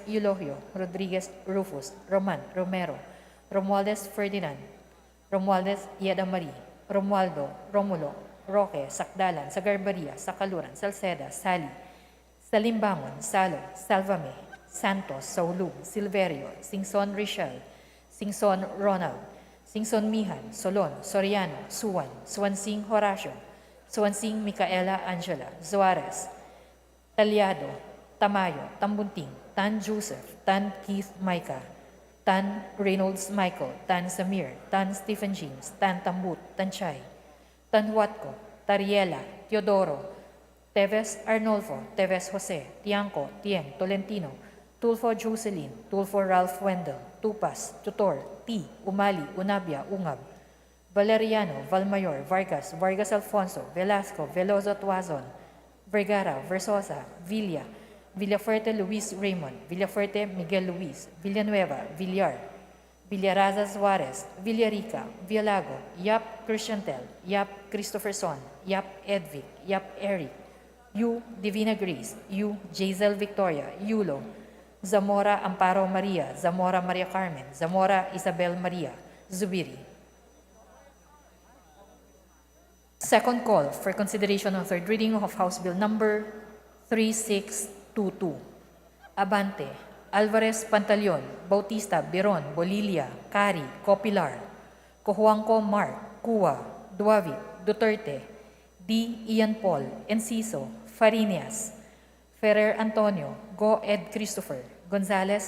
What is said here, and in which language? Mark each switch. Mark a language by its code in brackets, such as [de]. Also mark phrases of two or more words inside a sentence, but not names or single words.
[en] Eulogio, Rodriguez, Rufus, Roman, Romero, Romualdez Ferdinand, Romualdez Yeda Marie, Romualdo, Romulo, Roque, Sakdalan, Sagarbaria, Sakaluran, Salceda, Sali, Salimbangon, Salo, Salvame, Santos, Saulug, Silverio, Singson Richel, Singson Ronald, Singson Mihan, Solon, Soriano, Suwan, Suwansing Horacio, Suwansing Micaela Angela, Zuarez, Talyado, Tamayo, Tambunting, Tan Joseph, Tan Keith Micah, Tan Reynolds Michael, Tan Samir, Tan Stephen James, Tan Tambut, Tan Chay, Tan Huatco, Tariela, Teodoro, Teves Arnolfo, Teves Jose, Tiangco, Tieng, Tolentino, Tulfo Jocelyn, Tulfo Ralph Wendell, Tupas, Tutor, T, Umali, Unabia, Ungab, Valeriano, Valmayor, Vargas, Vargas Alfonso, Velasco, Veloso Tuazon, Vergara, Versosa, Villa, Villafuerte Luis Raymond, Villafuerte Miguel Luis, Villanueva, Villar, Villaraza Suarez, Villarica, Villago, Yap Christiantel, Yap Christopherson, Yap Edvic, Yap Eric, U. Divina Grace, U. Jazel Victoria, Yulo, Zamora Amparo Maria, Zamora Maria Carmen, Zamora Isabel Maria, Zubiri. Second call for consideration on third reading of House Bill number 3622. Abante, Alvarez Pantaleon, Bautista, Biron, Bolilia, Cari, Copilar, Cojuangco Mark, Cua, Duavit, Duterte, D. Ian Paul, Enciso, Farinas, Ferrer Antonio, Go Ed Christopher, Gonzales